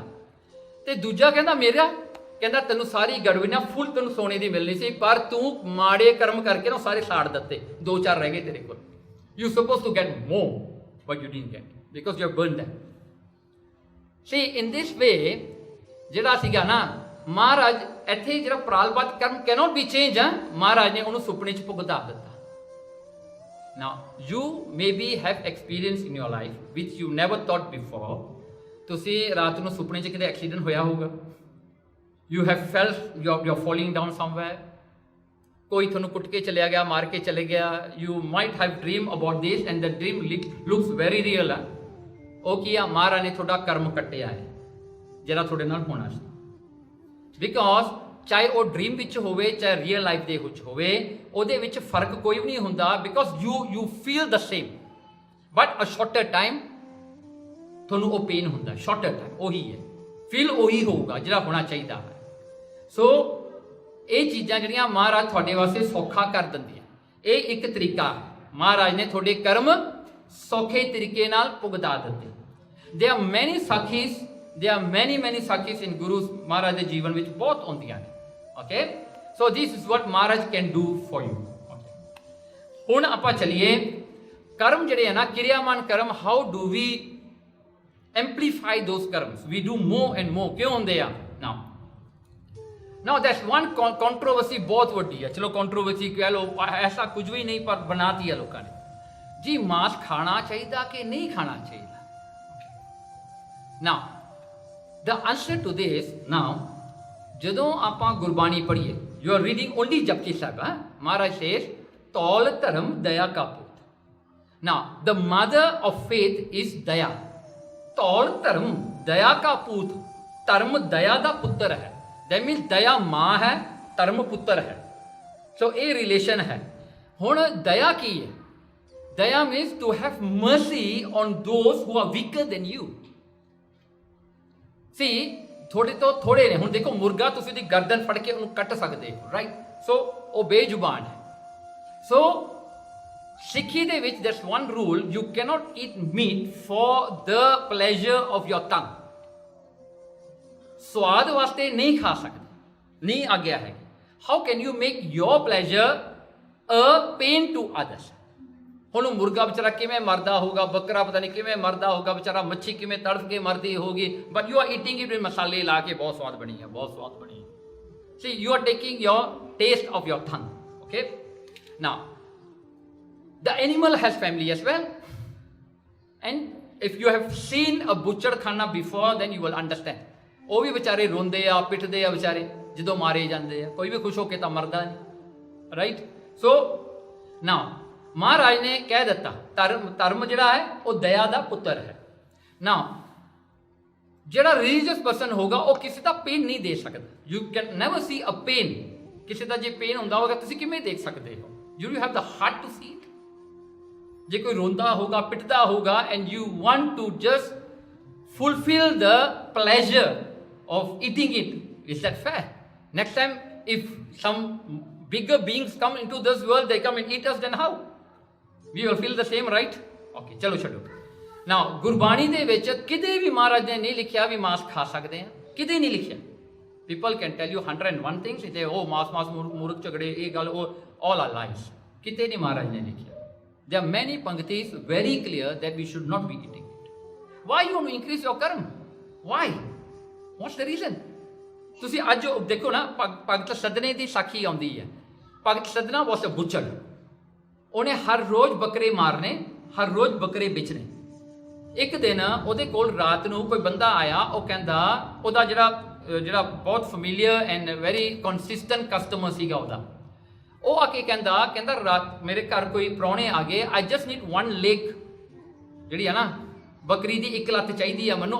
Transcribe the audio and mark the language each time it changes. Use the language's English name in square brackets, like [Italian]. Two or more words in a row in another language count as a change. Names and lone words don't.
[Punjabi] ਤੇ ਦੂਜਾ ਕਹਿੰਦਾ ਮੇਰਾ, ਕਹਿੰਦਾ ਤੈਨੂੰ ਸਾਰੀ ਗੜਵੀ ਨਾ ਫੁੱਲ ਤੈਨੂੰ ਸੋਨੇ ਦੀ ਮਿਲਣੀ ਸੀ, ਪਰ ਤੂੰ ਮਾੜੇ ਕਰਮ ਕਰਕੇ ਨਾ ਸਾਰੇ ਸਾੜ ਦਿੱਤੇ, ਦੋ ਚਾਰ ਰਹਿ ਗਏ ਤੇਰੇ ਕੋਲ। [English] You suppose to get more but you didn't get because you have burned them. see in this way [Punjabi] ਜਿਹੜਾ ਸੀਗਾ ਨਾ ਮਹਾਰਾਜ ਇੱਥੇ ਜਿਹੜਾ ਪ੍ਰਾਲਬੱਧ ਕਰਮ [English] cannot be change [Punjabi] ਆ, ਮਹਾਰਾਜ ਨੇ ਉਹਨੂੰ ਸੁਪਨੇ 'ਚ ਭੁਗਤਾ ਦਿੱਤਾ। [English] Now, you maybe have experience in your life which you never thought before. [Punjabi] ਤੁਸੀਂ ਰਾਤ ਨੂੰ ਸੁਪਨੇ 'ਚ ਕਿਤੇ ਐਕਸੀਡੈਂਟ ਹੋਇਆ ਹੋਊਗਾ. [English] You have felt you're falling down somewhere. [Punjabi] ਕੋਈ ਤੁਹਾਨੂੰ ਕੁੱਟ ਕੇ ਚਲਿਆ ਗਿਆ, ਮਾਰ ਕੇ ਚਲੇ ਗਿਆ. [English] You might have dream about this and the dream looks very real. [Punjabi] ਉਹ ਕੀ ਆ, ਮਹਾਰਾਜ ਨੇ ਤੁਹਾਡਾ ਕਰਮ ਕੱਟਿਆ ਹੈ ਜਿਹੜਾ ਤੁਹਾਡੇ ਨਾਲ ਹੋਣਾ ਸੀ. ਬਿਕੋਜ਼ ਚਾਹੇ ਉਹ ਡ੍ਰੀਮ ਵਿੱਚ ਹੋਵੇ ਚਾਹੇ [English] real life [Punjabi] ਦੇ ਵਿੱਚ ਹੋਵੇ, ਉਹਦੇ ਵਿੱਚ ਫਰਕ ਕੋਈ ਵੀ ਨਹੀਂ ਹੁੰਦਾ. [English] because you feel the same, but a shorter time [Punjabi] ਤੁਹਾਨੂੰ ਉਹ ਪੇਨ ਹੁੰਦਾ. [English] shorter time [Punjabi] ਉਹੀ ਹੈ, ਫੀਲ ਉਹੀ ਹੋਊਗਾ ਜਿਹੜਾ ਹੋਣਾ ਚਾਹੀਦਾ ਹੈ. ਸੋ ਇਹ ਚੀਜ਼ਾਂ ਜਿਹੜੀਆਂ ਮਹਾਰਾਜ ਤੁਹਾਡੇ ਵਾਸਤੇ ਸੌਖਾ ਕਰ ਦਿੰਦੀ ਹੈ. ਇਹ ਇੱਕ ਤਰੀਕਾ ਹੈ, ਮਹਾਰਾਜ ਨੇ ਤੁਹਾਡੇ ਕਰਮ ਸੌਖੇ ਤਰੀਕੇ ਨਾਲ ਭੁਗਤਾ ਦਿੱਤੇ. [English] There are many ਸਾਖੀਸ, there are many ਸਾਖੀਸ in [Punjabi] ਗੁਰੂ ਮਹਾਰਾਜ ਦੇ ਜੀਵਨ ਵਿੱਚ ਬਹੁਤ ਆਉਂਦੀਆਂ ਨੇ. [English] Okay, so this is what Maharaj can do for you. [Punjabi] ਹੁਣ ਆਪਾਂ ਚਲੀਏ ਕਰਮ ਜਿਹੜੇ ਹੈ ਨਾ, ਕਿਰਿਆਮਾਨ ਕਰਮ, [English] how do we amplify those karmas. we do more and more. [Punjabi] ਕਿਉਂ ਹੁੰਦੇ ਆ? [English] now that's one controversy [Punjabi] ਬਹੁਤ ਵੱਡੀ ਹੈ. ਚਲੋ ਕੰਟਰੋਵਰਸੀ ਕਹਿ ਲਓ, ਐਸਾ ਕੁਝ ਵੀ ਨਹੀਂ, ਪਰ ਬਣਾਤੀ ਹੈ ਲੋਕਾਂ ਨੇ ਜੀ. ਮਾंस ਖਾਣਾ ਚਾਹੀਦਾ ਕਿ ਨਹੀਂ ਖਾਣਾ ਚਾਹੀਦਾ? [English] now the answer to this, now [Punjabi] ਜਦੋਂ ਆਪਾਂ ਗੁਰਬਾਣੀ ਪੜ੍ਹੀਏ, [English] you are reading only ਜਪਜੀ ਸਾਹਿਬ, ਮਹਾਰਾਜ says [Punjabi] ਤੌਲ ਧਰਮ ਦਇਆ ਕਾ ਪੁੱਤ. [English] now the mother of faith is ਦਇਆ. [Punjabi] ਤੌਲ ਧਰਮ ਦਇਆ ਕਾ ਪੁੱਤ. ਧਰਮ ਦਇਆ ਦਾ ਪੁੱਤਰ ਹੈ. [English] that means [Punjabi] ਦਇਆ ਮਾਂ ਹੈ, ਧਰਮ ਪੁੱਤਰ ਹੈ. ਸੋ ਇਹ ਰਿਲੇਸ਼ਨ ਹੈ. ਹੁਣ ਦਇਆ ਕੀ ਹੈ? [English] ਦਇਆ means to have mercy on those who are weaker than you. See, [Punjabi] ਥੋੜੇ ਤੋਂ ਥੋੜੇ ਨੇ. ਹੁਣ ਦੇਖੋ, ਮੁਰਗਾ ਤੁਸੀਂ ਦੀ ਗਰਦਨ ਫੜ ਕੇ ਉਹਨੂੰ ਕੱਟ ਸਕਦੇ ਹੋ, ਰਾਈਟ? ਸੋ ਉਹ ਬੇਜ਼ੁਬਾਨ ਹੈ. ਸੋ ਸਿੱਖੀ ਦੇ ਵਿੱਚ [English] there's one rule, you cannot eat meat for the pleasure of your tongue. [Punjabi] ਸਵਾਦ ਵਾਸਤੇ ਨਹੀਂ ਖਾ ਸਕਦੇ, ਨਹੀਂ ਆਗਿਆ ਹੈ. [English] how can you make your pleasure a pain to others? [Punjabi] ਹੁਣ ਮੁਰਗਾ ਵਿਚਾਰਾ ਕਿਵੇਂ ਮਰਦਾ ਹੋਊਗਾ, ਬੱਕਰਾ ਪਤਾ ਨਹੀਂ ਕਿਵੇਂ ਮਰਦਾ ਹੋਊਗਾ ਵਿਚਾਰਾ, ਮੱਛੀ ਕਿਵੇਂ ਤੜਫ ਕੇ ਮਰਦੀ ਹੋਗੀ, [English] but you are eating it with [Punjabi] ਮਸਾਲੇ ਲਾ ਕੇ. ਬਹੁਤ ਸਵਾਦ ਬਣੀ ਹੈ, ਬਹੁਤ ਸਵਾਦ ਬਣੀ ਹੈ. [English] see you are taking your taste of your tongue. Okay, now the animal has family as well, and if you have seen a butcher khana before, then you will understand. [Punjabi] ਉਹ ਵੀ ਵਿਚਾਰੇ ਰੋਂਦੇ ਆ, ਪਿੱਟਦੇ ਆ ਵਿਚਾਰੇ ਜਦੋਂ ਮਾਰੇ ਜਾਂਦੇ ਆ. ਕੋਈ ਵੀ ਖੁਸ਼ ਹੋ ਕੇ ਤਾਂ ਮਰਦਾ ਨਹੀਂ, ਰਾਈਟ? ਸੋ ਨਾਓ ਮਹਾਰਾਜ ਨੇ ਕਹਿ ਦਿੱਤਾ ਧਰਮ ਜਿਹੜਾ ਹੈ ਉਹ ਦਇਆ ਦਾ ਪੁੱਤਰ ਹੈ. ਨਾਓ ਜਿਹੜਾ [English] religious person [Punjabi] ਹੋਗਾ ਉਹ ਕਿਸੇ ਦਾ ਪੇਨ ਨਹੀਂ ਦੇ ਸਕਦਾ. [English] You can never see a pain. [Punjabi] ਕਿਸੇ ਦਾ ਜੇ ਪੇਨ ਹੁੰਦਾ ਹੋਗਾ ਤੁਸੀਂ ਕਿਵੇਂ ਦੇਖ ਸਕਦੇ ਹੋ? [English] You have the heart to see it. [Punjabi] ਜੇ ਕੋਈ ਰੋਂਦਾ ਹੋਗਾ, ਪਿੱਟਦਾ ਹੋਗਾ, [English] and you want to just fulfill the pleasure of eating it, is that fair? Next time if some bigger beings come into this world, they come and eat us, then how? We will feel the same, right? [Punjabi] Okay, ਚਲੋ ਛੱਡੋ. Now ਗੁਰਬਾਣੀ ਦੇ ਵਿੱਚ ਕਿਤੇ ਵੀ ਮਹਾਰਾਜ ਨੇ ਨਹੀਂ ਲਿਖਿਆ ਵੀ ਮਾंस ਖਾ ਸਕਦੇ ਆ, ਕਿਤੇ ਨਹੀਂ ਲਿਖਿਆ. [English] People can tell you 101 things, they oh [Punjabi] ਮਾंस ਮੂਰਖ ਝਗੜੇ, ਇਹ ਗੱਲ, ਉਹ [English] all are lies. [Punjabi] ਕਿਤੇ ਨਹੀਂ ਮਹਾਰਾਜ ਨੇ ਲਿਖਿਆ. [English] There are many panktis very clear that we should not be eating it. Why you want to increase your karma? Why? What's the reason? [Punjabi] ਤੁਸੀਂ ਅੱਜ ਦੇਖੋ ਨਾ, ਭਗਤ ਸਦਨੇ ਦੀ ਸਾਖੀ ਆਉਂਦੀ ਹੈ. [English] ਭਗਤ ਸਦਨਾ was a butcher. [Punjabi] ਉਹਨੇ ਹਰ ਰੋਜ਼ ਬੱਕਰੇ ਮਾਰਨੇ, ਹਰ ਰੋਜ਼ ਬੱਕਰੇ ਵੇਚਣੇ. ਇੱਕ ਦਿਨ ਉਹਦੇ ਕੋਲ ਰਾਤ ਨੂੰ ਕੋਈ ਬੰਦਾ ਆਇਆ. ਉਹ ਕਹਿੰਦਾ, ਉਹਦਾ ਜਿਹੜਾ ਬਹੁਤ [English] familiar and very consistent customer [Punjabi] ਸੀਗਾ ਉਹਦਾ, ਉਹ ਆ ਕੇ ਕਹਿੰਦਾ ਰਾਤ ਮੇਰੇ ਘਰ ਕੋਈ ਪ੍ਰਾਹੁਣੇ ਆ ਗਏ, [English] I just need one leg, [Punjabi] ਜਿਹੜੀ ਹੈ ਨਾ ਬੱਕਰੀ ਦੀ ਇੱਕ ਲੱਤ ਚਾਹੀਦੀ ਆ ਮੈਨੂੰ.